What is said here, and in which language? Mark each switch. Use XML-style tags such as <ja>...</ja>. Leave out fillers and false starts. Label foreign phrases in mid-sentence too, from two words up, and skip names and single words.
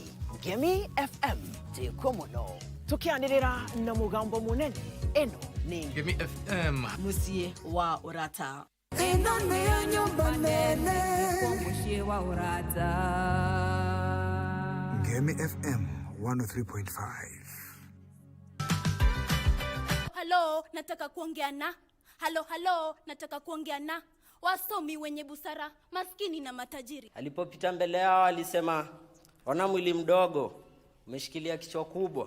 <ki>Ngemi FM tikuo muno tukianirira na mugambo munene. Eno ni Ngemi FM musie wa urata. Ino ni nyumba nene kwa musie wa urata. Ngemi FM 103.5.</ki> <sw>Hello, nataka kuongea na Halo halo, nataka kuongea na wasomi wenye busara, maskini na matajiri. Alipopita mbele yao alisema, ona mwili mdogo, umeshikilia kichwa kubwa.</sw>